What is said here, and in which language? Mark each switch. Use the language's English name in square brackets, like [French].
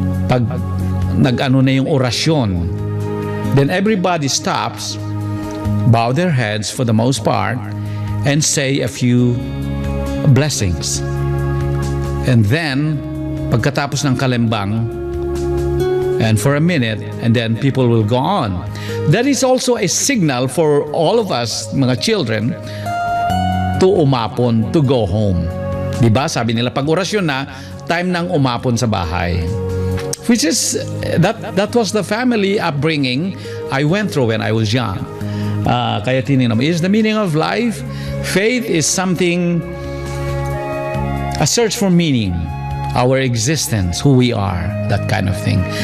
[Filipino] Pag nag-ano na yung orasyon, [English] then everybody stops, bow their heads for the most part, and say a few blessings. And then, [Filipino] pagkatapos ng kalimbang, [English] and for a minute, and then people will go on. That is also a signal for all of us, mga children, to umapon, to go home. [Filipino] Diba? Sabi nila, pag orasyon na, time nang umapon sa bahay. [English] Which is, that was the family upbringing I went through when I was young. [Filipino] Kaya tinignan mo, [English] is the meaning of life? Faith is something, a search for meaning, our existence, who we are, that kind of thing.